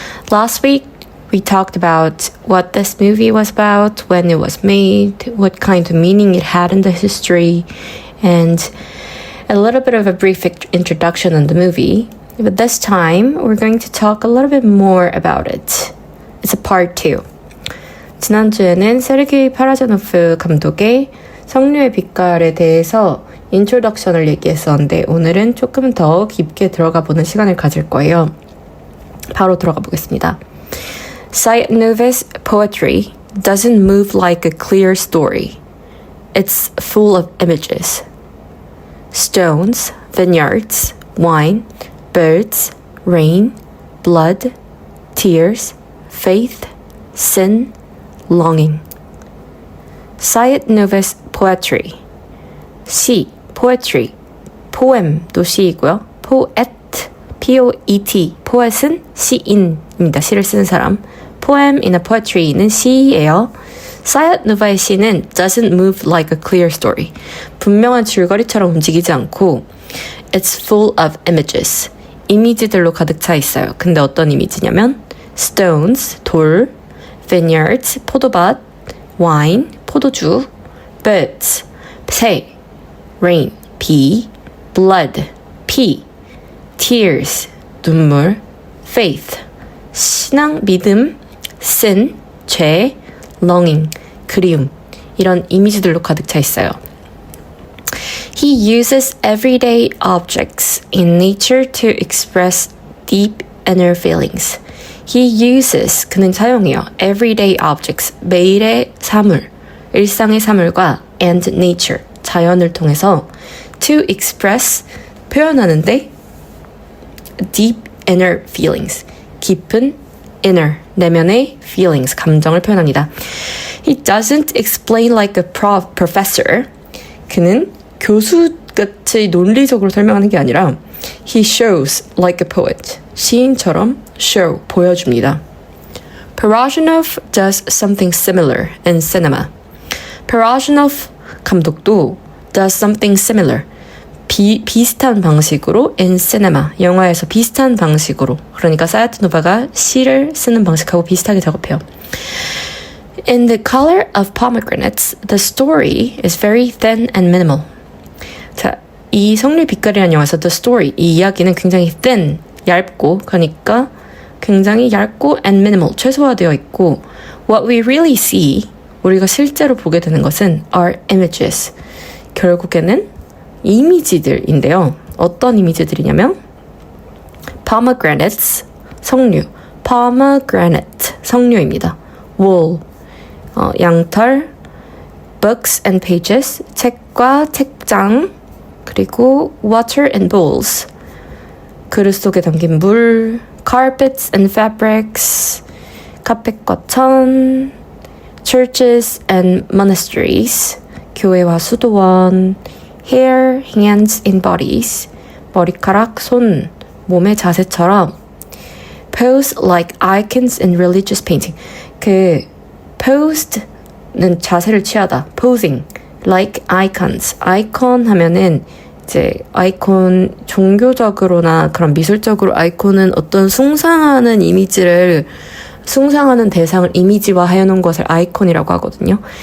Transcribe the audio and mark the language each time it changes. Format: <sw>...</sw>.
<en>Last week we talked about what this movie was about, when it was made, what kind of meaning it had in the history, and a little bit of a brief introduction on the movie. But this time we're going to talk a little bit more about it. It's a part 2.</en> <ko>지난주에는 세르게이 파라자노프 감독의 성류의 빛깔에 대해서 인트로덕션을 얘기했었는데 오늘은 조금 더 깊게 들어가 보는 시간을 가질 거예요. 바로 들어가 보겠습니다.</ko> <en>Sayat-Nouvé's poetry doesn't move like a clear story. It's full of images. Stones, vineyards, wine, birds, rain, blood, tears, faith, sin, longing. Sayat-Nouvé's poetry. 시, poetry.</en> <ko>poem도 시이고요. poet, P-O-E-T. poet은 시인입니다. 시를 쓰는 사람. poem이나 poetry는 시예요. Sayat-Nouvé의 시는</ko> <en>doesn't move like a clear story.</en> <ko>분명한 줄거리처럼 움직이지 않고</ko> <en>It's full of images.</en> <ko>이미지들로 가득 차 있어요. 근데 어떤 이미지냐면 stones, 돌, vineyards, 포도밭, wine, 포도주, birds, 새, rain, 비, blood, 피, tears, 눈물, faith, 신앙, 믿음, sin, 죄, longing, 그리움, 이런 이미지들로 가득 차 있어요.</ko> <en>He uses everyday objects in nature to express deep inner feelings. He uses,</en> <ko>그는 사용해요. everyday objects, 매일의 사물, 일상의 사물과 and nature, 자연을 통해서</ko> <en>to express,</en> <ko>표현하는데</ko> <en>deep inner feelings,</en> <ko>깊은 inner, 내면의 feelings, 감정을 표현합니다.</ko> <en>He doesn't explain like a professor.</en> <ko>그는 교수같이 논리적으로 설명하는 게 아니라</ko> <en>He shows like a poet.</en> <ko>시인처럼 show, 보여줍니다.</ko> <en>Parajanov does something similar in cinema.</en> <ko>Parajanov 감독도</ko> <en>does something similar.</en> <ko>비슷한 방식으로 in cinema, 영화에서 비슷한 방식으로. 그러니까 사야트노바가 시를 쓰는 방식하고 비슷하게 작업해요.</ko> <en>In The Color of Pomegranates, the story is very thin and minimal.</en> <ko>자, 이 성류 빛깔이라는 영화에서 The Story, 이 이야기는 굉장히 thin, 얇고, 그러니까 굉장히 얇고 and minimal, 최소화되어 있고</ko> <en>What we really see,</en> <ko>우리가 실제로 보게 되는 것은</ko> <en>are images.</en> <ko>결국에는 이미지들인데요. 어떤 이미지들이냐면 pomegranates, 성류, pomegranate, 성류입니다. wool, 양털, books and pages, 책과 책장, 그리고 water and bowls, 그릇 속에 담긴 물, carpets and fabrics, 카펫과 천, churches and monasteries, 교회와 수도원, hair, hands and bodies, 머리카락, 손, 몸의 자세처럼</ko> <en>pose like icons in religious painting.</en> <ko>그 posed는 자세를 취하다,</ko> <en>posing like icons.</en> <ko>아이콘 하면은 이제 아이콘 종교적으로나 그런 미술적으로 아이콘은 어떤 숭상하는 이미지를 숭상하는 대상을 이미지화 해놓은 것을 아이콘이라고 하거든요.</ko>